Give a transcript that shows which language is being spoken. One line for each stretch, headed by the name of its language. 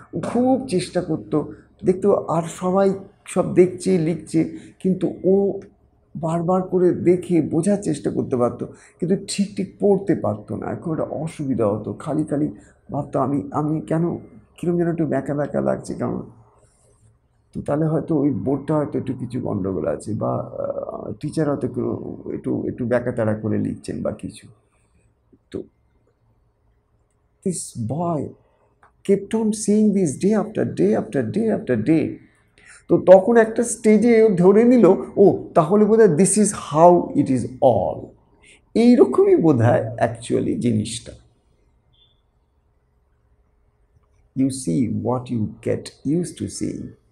Bangla: ও খুব চেষ্টা করতো দেখতো, আর সবাই সব দেখছে লিখছে, কিন্তু ও বারবার করে দেখে বোঝার চেষ্টা করতে পারতো, কিন্তু ঠিক ঠিক পড়তে পারতো না। খুব একটা অসুবিধা হতো, খালি খালি ভাবতো আমি আমি কেন কীরকম যেন একটু ব্যাঁকা ব্যাঁকা লাগছে কেমন। তো তাহলে হয়তো ওই বোর্ডটা হয়তো একটু কিছু গণ্ডগোল আছে, বা টিচার হয়তো একটু একটু ব্যাকাতাড়া করে লিখছেন বা কিছু। তো
English: This boy kept on seeing this day after day after day after day.
Bangla: তো তখন একটা স্টেজে ধরে নিল, ও তাহলে বোধহয়
English: this is how it is all,
Bangla: এইরকমই বোধ হয় অ্যাকচুয়ালি জিনিসটা।
English: You see what you get use to seeing.